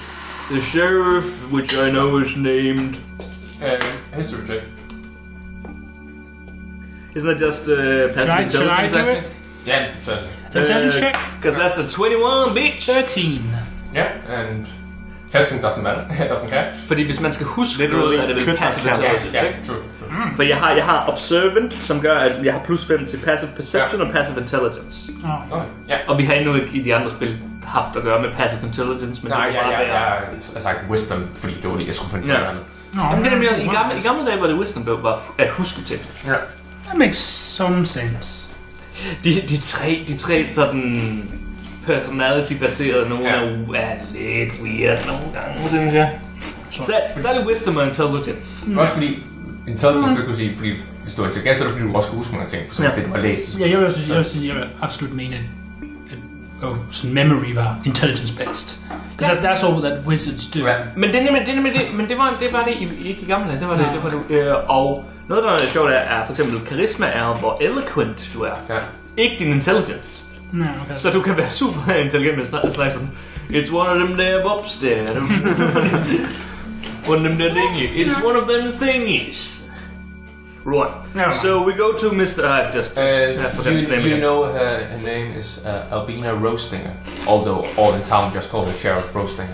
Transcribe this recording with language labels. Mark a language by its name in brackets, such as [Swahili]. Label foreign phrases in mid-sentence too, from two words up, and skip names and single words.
[English] The sheriff, which I know is named... History check. Isn't that just passive Should I intelligence? do it? Yeah, certainly. Intelligence check? Because that's a 21, bitch. 13. Yeah, and Hesken doesn't care. [Danish] Fordi hvis man skal huske noget, er det vel [English] passive intelligence, [Danish] ikke? For jeg har observant, som gør, at jeg har +5 til [English] passive perception [Danish] og [English] passive intelligence. [Danish] Og vi har endnu ikke i de andre spil haft at gøre med [English] passive intelligence, [Danish] men nej, det var jeg har sagt wisdom, fordi det var det, jeg skulle finde på noget. I gamle dage var det wisdom, der var at huske ting. Ja. [English] That makes some sense. [Danish] De tre sådan personality-baserede, nogle er lidt weird nogle gange, synes jeg. Så er det wisdom og intelligence. Også fordi intelligence, så kunne sige, fordi hvis du er intelligent, så er det fordi du også kan huske mange ting, for så det du har læst. Ja, jeg vil absolut mene, at memory var intelligence-based. [English] Because that's all that wizards do. [Danish] Men det var det ikke i gamle dage, det var det. Og noget, der er sjovt, er for eksempel karisma er, hvor eloquent du er. Ja. Ikke din intelligence. [English] No, okay. [Danish] Så du kan være super intelligent med sådan, [English] it's one of them there upstairs. One of them there thingies. It's one of them thingies. Right. No. So we go to Mr. I've just you know her name is Albina Roastinger, although all in town just call her Sheriff Roastinger.